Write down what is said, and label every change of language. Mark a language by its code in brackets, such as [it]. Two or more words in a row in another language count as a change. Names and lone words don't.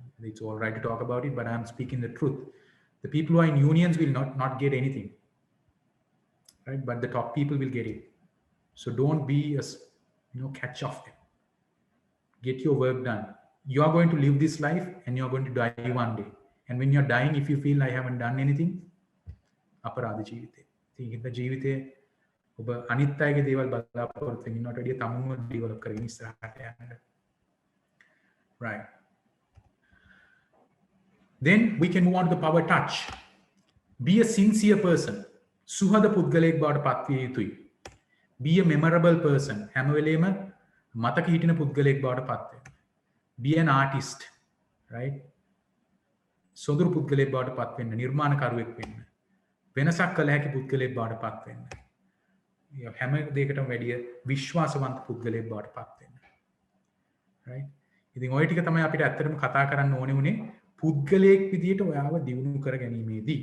[en] It's all right to talk about it, but I'm speaking the truth. The people who are in unions will not get anything, right? But the top people will get it. So don't be catch off them. Get your work done. You are going to live this life and you are going to die one day. And when you're dying, if you feel I haven't done anything, [si] අපරාධ ජීවිතේ. ඉතින් ජීවිතේ ඔබ අනිත් අයගේ දේවල් බලාපොරොත්තු වෙන්නට වැඩිය තමුන්ව ඩෙවලොප් කරගෙන ඉස්සරහට යන්න. [en] Right. Then we can move on to the power touch. Be a sincere person. [si] Suhada පුද්ගලයෙක් බවට පත් විය යුතුයි. [en] Be a memorable person. [si] හැම වෙලේම මතක හිටින පුද්ගලයෙක් බවට පත් වෙන්න. [en] Be an artist. Right? [si] සොඳුරු පුද්ගලයෙක් බවට පත් වෙන්න, නිර්මාණකරුවෙක් වෙන්න. වෙනසක් කළ හැකි පුද්ගලයෙක් බවට පත් වෙන්න. හැම දෙයකටම වැඩිය විශ්වාසවන්ත පුද්ගලයෙක් බවට පත් වෙන්න. [en] Right? [si] ඉතින් ඔය ටික තමයි අපිට ඇත්තටම කතා කරන්න ඕනේ උනේ පුද්ගලයෙක් විදියට ඔයාව දියුණු කර ගැනීමේදී.